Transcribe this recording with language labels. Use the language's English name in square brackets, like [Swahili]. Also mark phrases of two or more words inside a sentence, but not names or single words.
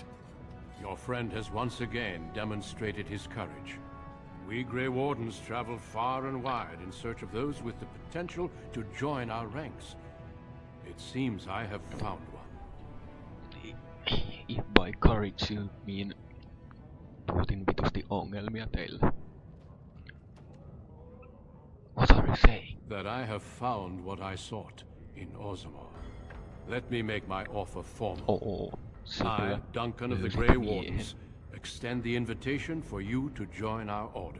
[English] Your friend has once again demonstrated his courage. We Grey Wardens travel far and wide in search of those with the potential to join our ranks. It seems I have found one. If by courage you mean [Finnish] tuotin vitusti ongelmia teille. [English] What are you saying? That I have found what I sought in Orzammar. Let me make my offer formal. I, Duncan of the Grey Wardens, extend the invitation for you to join our order.